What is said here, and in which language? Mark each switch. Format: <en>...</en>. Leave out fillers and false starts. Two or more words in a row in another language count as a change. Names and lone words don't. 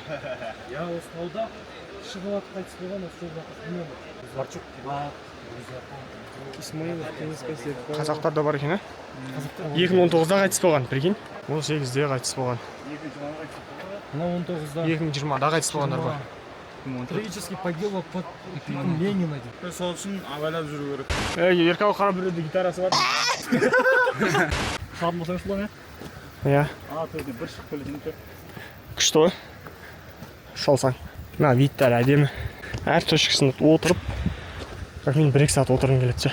<kk>Осы тауда шығып атып қайтыс болған осы жолда. Исмаилов, Қазақтар да бар екен, а? 2019-да қайтыс болған, прикинь. 18-де қайтыс болған. 2020-да қайтыс болғандар бар.</kk> <ru>Трагически погиб под пиком Ленина.</ru> <kk>Сол үшін абайлап жүру керек. Еркау қарап жүреді, гитарасы бар. Шағын болсаңыз бұл не? Иә. Төрде бір шығып келетін. Күшті ғой. Шалсаң. Мына видтар әдемі. Әр точкасында отырып,</kk> <ru>как минимум</ru> <kk>1-2 сағат отырғым келеді ше.</kk>